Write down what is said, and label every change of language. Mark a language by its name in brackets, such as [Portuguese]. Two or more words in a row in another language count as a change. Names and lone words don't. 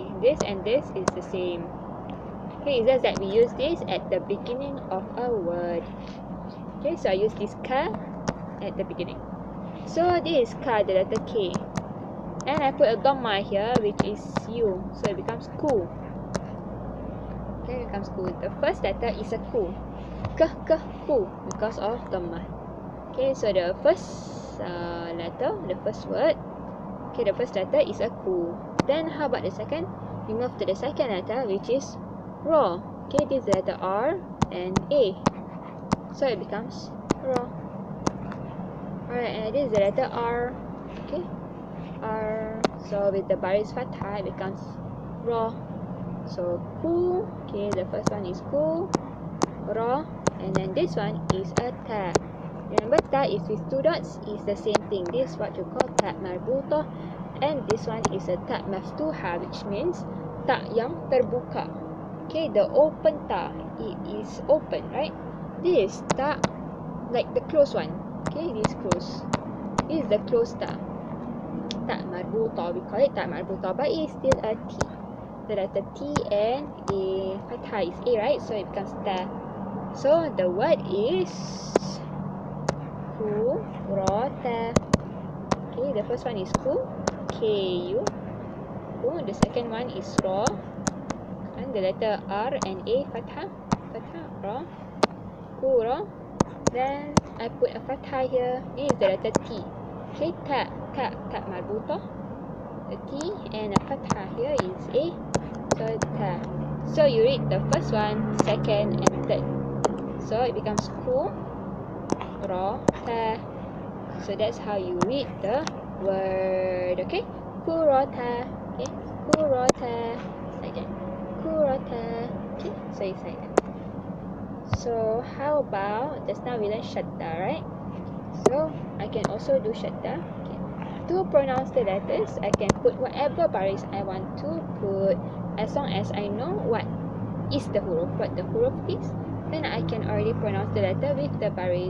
[English] This and this is the same. Okay, it's just that we use this at the beginning of a word. Okay, so I use this ka at the beginning. So this is ka, the letter K. And I put a dhamma here, which is U. So it becomes ku. Okay, it becomes ku. The first letter is a ku. Ku. Because of dhamma. Okay, so the first letter, the first word. Okay, the first letter is a ku. Then how about the second? We move to the second letter, which is ra. Okay, this is the letter R and A. So it becomes ra. Alright, and this is the letter R. Okay. R. So with the baris fathah, it becomes ra. So ku. Okay, the first one is ku, ra, and then this one is a ta. Remember, ta is with 2 dots, is the same thing. This is what you call ta marbutah, and this one is a ta maftuha, which means [Malay] ta yang terbuka. [English] Okay, the open ta, it is open, right? This is ta, like the closed one. Okay, this is closed. This is the closed ta. Ta marbutah, we call it ta marbutah, but it is still a T. The letter T and A fathah is A, right? So it becomes ta. So the word is ku, ra, ta. Okay, the first one is ku, K-U. Ku. The second one is ra. And the letter R and A fathah. Fathah, ra. Ku, ra. Then I put a fathah here. This is the letter T. Okay, ta marbutah. The T and a fathah here is A. So ta. So you read the first one, second, and third. So it becomes ku, ra, ta. So that's how you read the word. Okay, ku, ra, ta. Okay, ku, ra, ta. Like that. Ku, ra, ta. Okay, so it's like that. So how about, just now we learned syaddah, right? So I can also do syaddah. Okay. To pronounce the letters, I can put whatever baris I want to put, as long as I know what is the huruf, what the huruf is, then I can already pronounce the letter with the baris.